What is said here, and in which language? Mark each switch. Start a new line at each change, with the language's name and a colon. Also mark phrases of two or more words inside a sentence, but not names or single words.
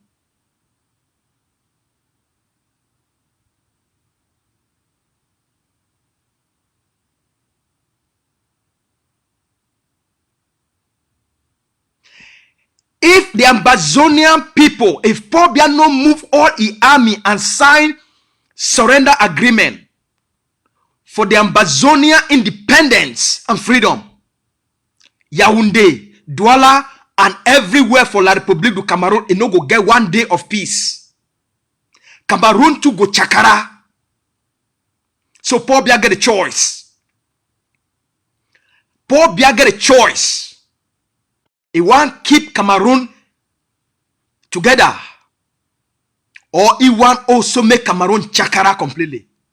Nigerian Pidgin: If the Ambazonian people, if Paul Biya no move all his army and sign surrender agreement for the Ambazonia independence and freedom, Yaoundé, Douala, and everywhere for La République du Cameroon, it no go get 1 day of peace. Cameroon to go chakara. So Paul Biya get a choice. Paul Biya get a choice. He want keep Cameroon together, or he want also make Cameroon chakara completely.